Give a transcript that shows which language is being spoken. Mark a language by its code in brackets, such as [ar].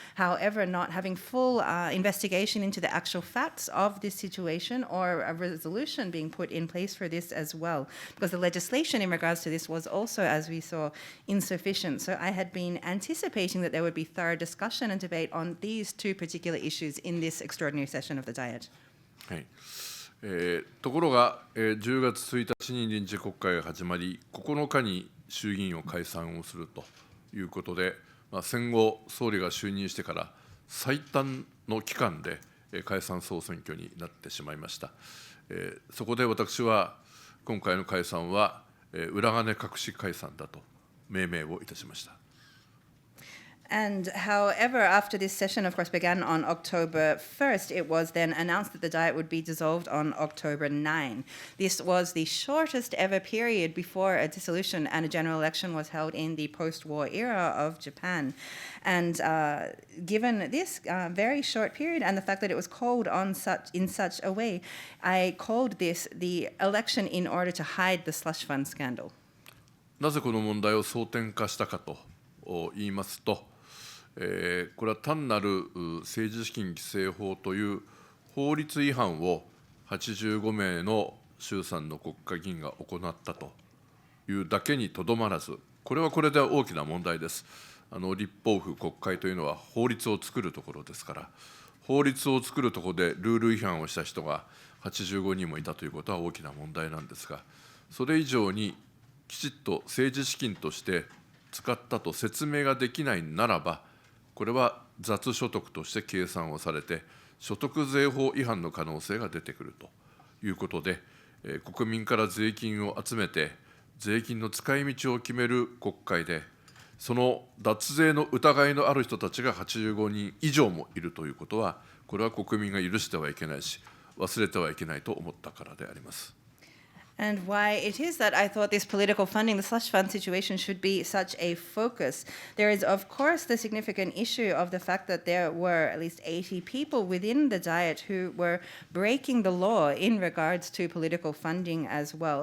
[en] However, not having full investigation into the actual facts of this situation, or a resolution being put in place for this as well, because the legislation in regards to this was also, as we saw, insufficient. So I had been anticipating that there would be thorough discussion and debate on these two particular issues in this extraordinary session of the Diet. [ja] はい。ところが、10月1日に臨時国会が始まり、9日に衆議院を解散をするということで、戦後、総理が就任してから最短の期間で解散総選挙になってしまいました。そこで私は、今回の解散は裏金隠し解散だと命名をいたしました。 [en] And however, after this session, of course, began on October 1st, it was then announced that the Diet would be dissolved on October 9. This was the shortest ever period before a dissolution and a general election was held in the post-war era of Japan. And given this very short period and the fact that it was called in such a way, I called this the election in order to hide the slush fund scandal. [ja] なぜこの問題を争点化したかと言いますと、これは単なる政治資金規正法という法律違反を85名の衆参の国会議員が行ったというだけにとどまらず、これはこれで大きな問題です。立法府国会というのは法律を作るところですから、法律を作るところでルール違反をした人が 85人もいたということは大きな問題なんですが、それ以上にきちっと政治資金として使ったと説明ができないならば、これは雑所得として計算をされて、所得税法違反の可能性が出てくるということで、国民から税金を集めて、税金の使い道を決める国会で、その脱税の疑いのある人たちが85人以上もいるということは、これは国民が許してはいけないし、忘れてはいけないと思ったからであります。 [en] And why it is that I thought this political funding, the slush fund situation, should be such a focus. There is, of course, the significant issue of the fact that there were at least 80 people within the Diet who were breaking the law in regards to political funding as well.